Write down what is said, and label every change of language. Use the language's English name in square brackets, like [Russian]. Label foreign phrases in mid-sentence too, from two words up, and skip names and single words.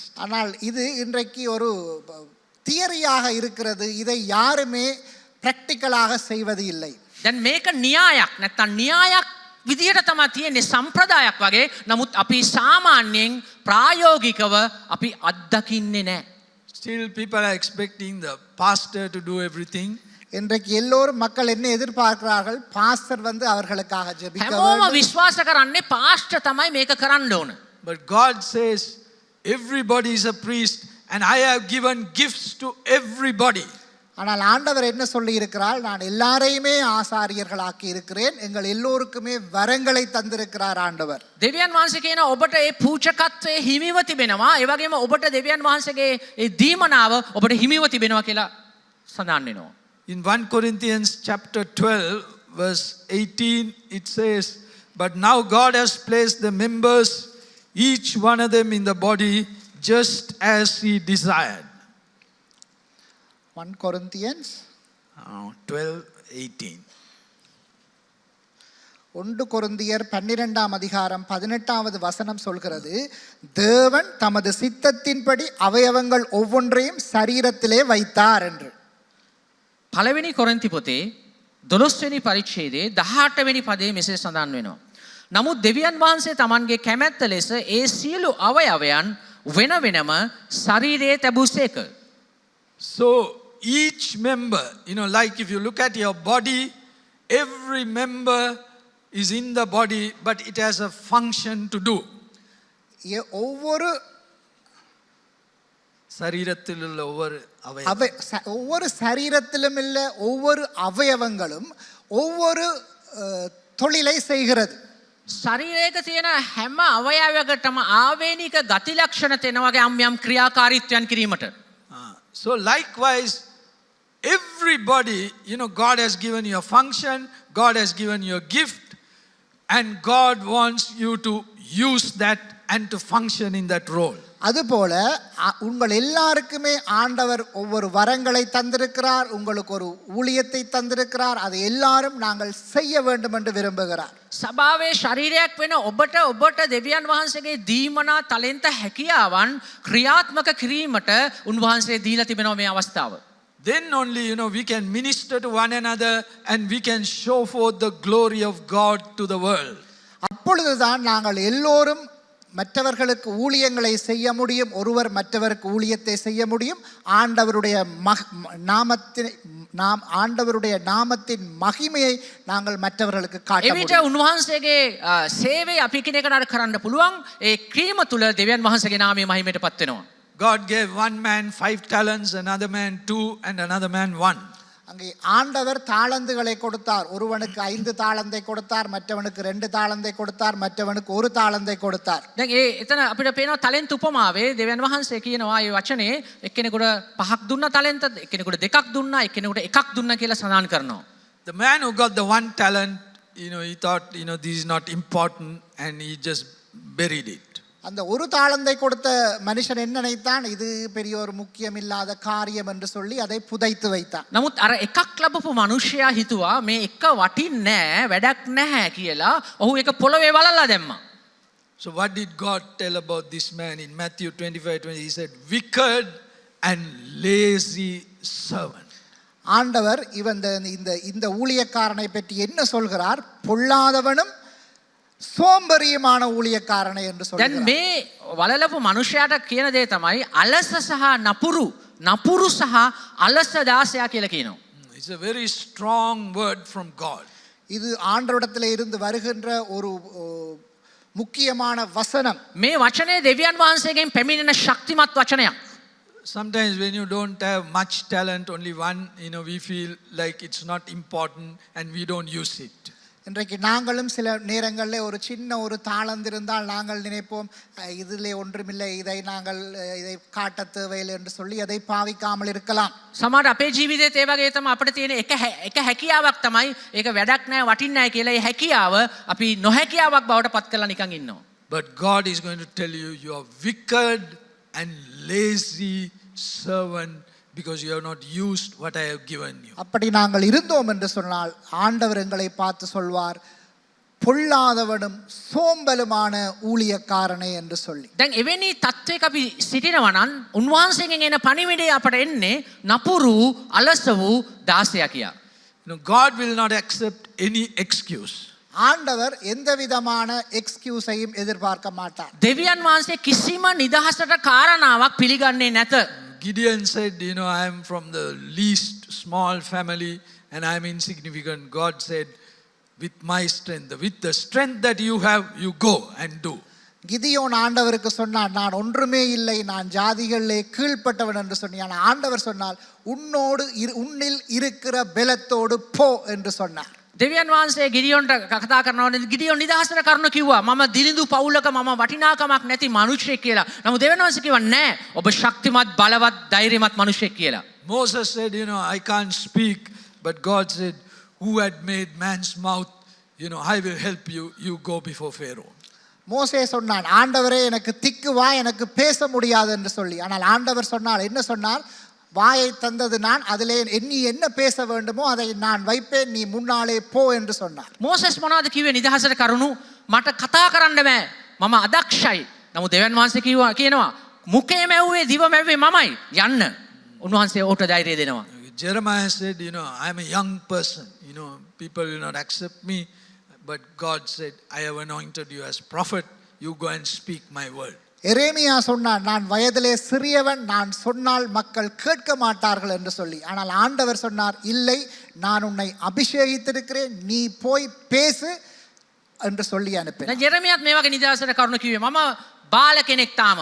[Tamil] ஆனால் இது இன்றைக்கு ஒரு தியரியாக இருக்கிறது. இதை யாருமே பிராக்டிக்கலாக செய்வது இல்லை. [Sinhala] දැන් මේක න්‍යායක් නැත්නම් න්‍යායක් විදියට තමයි තියෙන්නේ සම්ප්‍රදායක් වගේ. නමුත් අපි සාමාන්‍යයෙන් ප්‍රායෝගිකව අපි අත්දකින්නේ නැහැ. [English] Still people are expecting the pastor to do everything. [Tamil] இன்றைக்கு எல்லோரும் மக்கள் என்ன எதிர்பார்க்கிறார்கள்? பாஸ்டர் வந்து அவர்களுக்காக ஜெபிக்க [Sinhala] හැමෝම [Tamil] வேண்டும். [Sinhala] විශ්වාස කරන්නේ පාස්ටර් තමයි මේක කරන්න ඕන. [English] But God says everybody is a priest and I have given gifts to everybody. [Tamil] ஆனால் ஆண்டவர் என்ன சொல்லி இருக்கிறார்? நான் எல்லாரையுமே ஆசாரியர்களாக்கி இருக்கிறேன், எங்கள் எல்லோருக்குமே வரங்களை தந்திருக்கிறார் ஆண்டவர். [Sinhala] දෙවියන් වහන්සේ කියන ඔබට ඒ පූජකත්වයේ හිමිව තිබෙනවා. ඒ වගේම ඔබට දෙවියන් වහන්සේගේ ඒ දීමනාව ඔබට හිමිව තිබෙනවා කියලා සඳහන් වෙනවා. [English] In 1 Corinthians chapter 12 verse 18 it says, but now God has placed the members, each one of them in the body just as he desired. 1 Corinthians 12:18. [Tamil] 1 கொரிந்தியர் 12ஆம் அதிகாரம் 18வது வசனம் சொல்கிறது, தேவன் தமது சித்தத்தின்படி அவயவங்கள் ஒவ்வொன்றையும் சரீரத்திலே வைத்தார் என்று. [Sinhala] පළවෙනි කොරින්ති පොතේ 12 වෙනි පරිච්ඡේදයේ 18 වෙනි පදයේ මෙසේ සඳහන් වෙනවා. නමුත් දෙවියන් වහන්සේ Tamanගේ කැමැත්ත ලෙස ඒ සියලු අවයවයන් වෙන වෙනම ශරීරයේ තැබුසේක. [English] So each member, like if you look at your body, every member is in the body, but it has a function to do. [Tamil] ஒவ்வொரு சரீரத்தில் உள்ள ஒவ்வொரு சரீரத்திலும் உள்ள ஒவ்வொரு அவயவங்களும் ஒவ்வொரு தொழிலை செய்கிறது. [Sinhala] ශරීරයක තියෙන හැම අවයවයකටම ආවේනික ගති ලක්ෂණ තියෙන වගේ යම් ක්‍රියාකාරීත්වයන් කිරීමට. [English] So likewise, everybody, God has given you a function, God has given you a gift, and God wants you to use that and to function in that role. [Tamil] அதுபோல உங்கள் எல்லாருக்குமே ஆண்டவர் ஒவ்வொரு வரங்களை தந்திருக்கிறார், உங்களுக்கு ஒரு ஊழியத்தை தந்திருக்கிறார், அதை எல்லாரும் நாங்கள் செய்ய வேண்டும் என்று விரும்புகிறார். [Sinhala] සභාවේ ශරීරයක් වෙන ඔබට දෙවියන් වහන්සේගේ දීමනා තලෙන්ත හැකියාවන් ක්‍රියාත්මක කිරීමට උන්වහන්සේ දීලා තිබෙනවා මේ අවස්ථාව. [English] Then only, we can minister to one another and we can show forth the glory of God to the world. [Tamil] அப்பொழுதுதான் நாங்கள் எல்லோரும் மற்றவர்களுக்கு ஊழியங்களை செய்ய முடியும், ஒருவர் மற்றவருக்கு ஊழியத்தை செய்ய முடியும், ஆண்டவருடைய நாமத்தின் மகிமையை நாங்கள் மற்றவர்களுக்கு காட்ட முடியும். [Sinhala] එවිට උන්වහන්සේගේ සේවය අපි කෙනෙකුට කරන්න පුළුවන්. ඒ ක්‍රීම තුල දෙවියන් වහන්සේගේ නාමය මහිමයටපත් වෙනවා. [English] God gave one man 5 talents, another man 2, and another man 1. [Tamil] அங்கே ஆண்டவர் தாளந்துகளை கொடுத்தார். ஒருவனுக்கு 5 தாளந்தை கொடுத்தார், மற்றவனுக்கு 2 தாளந்தை கொடுத்தார், மற்றவனுக்கு 1 தாளந்தை கொடுத்தார். [Sinhala] දැන් එතන අපිට පේනවා ටැලන්ට් උපමාවේ දෙවියන් වහන්සේ කියනවා මේ වචනේ එක්කෙනෙකුට 5ක් දුන්නා ටැලන්ට්, එක්කෙනෙකුට 2ක් දුන්නා, එක්කෙනෙකුට 1ක් දුන්නා කියලා සඳහන් කරනවා. [English] The man who got the 1 talent, he thought, this is not important, and he just buried it. [Tamil] அந்த 1 தாளந்தை கொடுத்த மனுஷன் என்ன நினைத்தான், இது பெரிய ஒரு முக்கியமில்லாத காரியம் என்று சொல்லி அதை புதைத்து வைத்தான். [Sinhala] නමුත් අර එකක් ලැබපු මිනිසයා හිතුවා මේ එක වටින්නේ නැහැ, වැඩක් නැහැ කියලා ඔහු ඒක පොළවේ වලලා දැම්මා. [English] So what did God tell about this man in Matthew 25:20? He said, wicked and lazy servant. [Tamil] ஆண்டவர் இந்த ஊழியக்காரனை பற்றி என்ன சொல்கிறார்? பொல்லாதவனும் சோம்பேறியுமான ஊழியக்காரனை என்று சொல்கிறார். [Sinhala] දැන් මේ වලලපු මිනිසයාට කියන දේ තමයි අලස සහ නපුරු සහ අලස දාසයා කියලා කියනවා. [English] It's a very strong word from God. [Tamil] இது ஆண்டவரிடத்தில் இருந்து வருகின்ற ஒரு முக்கியமான வசனம். [Sinhala] මේ වචනේ දෙවියන් වහන්සේගෙන් පැමිණෙන ශක්තිමත් වචනයක්. [English] Sometimes when you don't have much talent, only one, we feel like it's not important and we don't use it. [Tamil] இன்றைக்கு நாங்களும் சில நேரங்களில் ஒரு சின்ன ஒரு தாளந்து இருந்தால் நாங்கள் நினைப்போம், இதிலே ஒன்றுமில்லை, இதை காட்ட தேவையில்லை என்று சொல்லி அதை பாவிக்காமல் இருக்கலாம். [Sinhala] සමහර අපේ ජීවිතේත් ඒ වගේ තමයි අපිට තියෙන එක හැකියාවක් තමයි ඒක වැඩක් නැහැ, වටින්නේ නැහැ කියලා ඒ හැකියාව අපි නොහැකියාවක් බවට පත් කරලා නිකන් ඉන්නවා. [English] But God is going to tell you, you are wicked and lazy servant, because you have not used what I have given you. [Tamil] அப்படி நாங்கள் இருந்தோம் என்று சொன்னால் ஆண்டவர் எங்களை பார்த்து சொல்வார், பொல்லாதவனும் சோம்பலுமான ஊழியக்காரனே என்று சொல்லி. [Sinhala] දැන් එවැනි තත්වයක අපි සිටිනවා නම් උන්වහන්සේගෙන් එන පණිවිඩය අපට එන්නේ නපුරු අලස වූ දාසයා කියා. [English] God will not accept any excuse. [Tamil] ஆண்டவர் எந்த விதமான எக்ஸ்கியூஸையும் எதிர்பார்க்க மாட்டார். [Sinhala] දෙවියන් වහන්සේ කිසිම නිදහසට කාරණාවක් පිළිගන්නේ නැත. [English] Gideon said, I am from the least small family and I am insignificant. God said, with my strength, with the strength that you have, you go and do. [Tamil] கிதியோன் ஆண்டவருக்கு சொன்னார், நான் ஒன்றுமே இல்லை, நான் ஜாதிகளிலே கீழ்ப்பட்டவன் என்று சொன்னான். ஆண்டவர் சொன்னால், உன்னில் இருக்கிற பலத்தோடு போ என்று சொன்னார். [Sinhala] දෙවියන් වහන්සේ ගිඩියොන්ට කතා කරනවා. ගිඩියොන් නිදහසට කරුණ කිව්වා. මම දිලිඳු පවුලක මම වටිනාකමක් නැති මිනිහෙක් කියලා. නමුත් දෙවියන් වහන්සේ කිව්වා නෑ, ඔබ ශක්තිමත් බලවත් ධෛර්යමත් මිනිහෙක් කියලා. [English] Moses said, I can't speak, but God said, who had made man's mouth, I will help you, you go before Pharaoh. [Tamil] மோசே சொன்னான், ஆண்டவரே எனக்கு திக்கு வா, எனக்கு பேச முடியாது என்று சொல்லி. ஆனால் ஆண்டவர் சொன்னார், என்ன சொன்னார்? வாயை தந்தது நான், அதிலே நீ என்ன பேச வேண்டுமோ அதை நான் வைப்பேன், நீ முன்னாலே போ என்று சொன்னார். [Sinhala] මෝසෙස් මොනවද කිව්වේ නිදහසට කරුණු මට කතා කරන්න බෑ මම අදක්ෂයි. නමුත් දෙවියන් වහන්සේ කියනවා මුඛය මැව්වේ දිව මැව්වේ මමයි යන්න. උන්වහන්සේ ඔහුට ධෛර්යය දෙනවා. [English] Jeremiah said, I am a young person. People will not accept me. But God said, I have anointed you as prophet. You go and speak my word. [Tamil] எரேமியா சொன்னார், நான் வயதிலே சிறியவன், நான் சொன்னால் மக்கள் கேட்க மாட்டார்கள் என்று சொல்லி. ஆனால் ஆண்டவர் சொன்னார், இல்லை, நான் உன்னை அபிஷேகித்திருக்கிறேன், நீ போய் பேசு என்று சொல்லி அனுப்பினார். [Sinhala] දැන් ජෙරමියාත් මේ වගේ නිදහසට කරුණු කිව්වේ මම බාල කෙනෙක් තාම.